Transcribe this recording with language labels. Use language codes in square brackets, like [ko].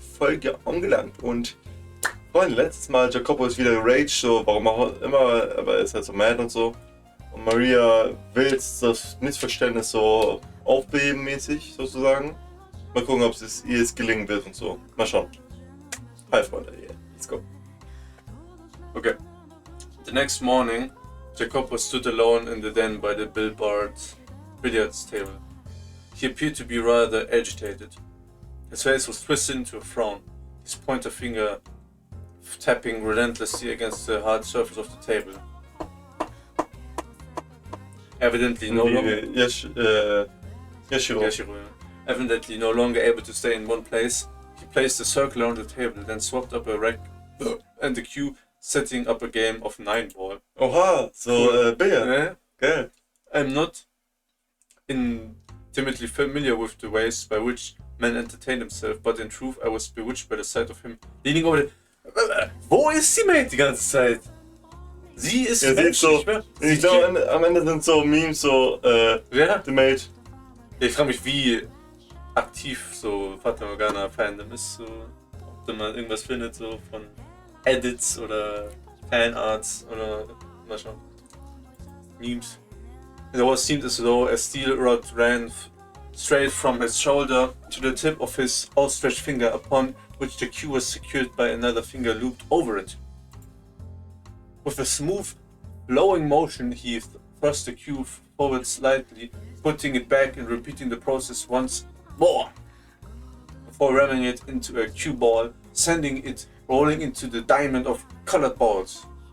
[de] Folge angelangt und Freunde, letztes Mal Jacopo ist wieder geraged, so warum auch immer, aber er ist halt so mad und so. Und Maria will jetzt das Missverständnis so aufbeben mäßig sozusagen. Mal gucken, ob es ihr jetzt gelingen wird und so. Mal schauen. Hi Freunde, [en] yeah, let's go. Okay. The next morning, Jacopo stood alone in the den by the billiards table. He appeared to be rather agitated. His face was twisted into a frown, his pointer finger tapping relentlessly against the hard surface of the table. Evidently no longer Evidently no longer able to stay in one place, he placed a circle around the table, then swapped up a rack and a cue, setting up a game of 9-ball. [de] Oha, so Billard. Yeah. Geil. [en] I'm not intimately familiar with the ways by which men entertain themselves, but in truth I was bewitched by the sight of him leaning over the... [de] Wo ist die Maid die ganze Zeit? Sie ist so, ich glaube, am Ende sind so Memes, so, ja? [en] The Maid. [de] Ich frage mich, wie aktiv so Fata Morgana Fandom ist, so, ob man irgendwas findet, so von Edits oder Fanarts oder mal schauen. Memes. [en] It always seemed as though a steel rod ran straight from his shoulder to the tip of his outstretched finger, upon which the cue was secured by another finger looped over it. With a smooth, blowing motion, he thrust the cue forward slightly, putting it back and repeating the process once more, before ramming it into a cue ball, sending it rolling into the diamond of colored balls.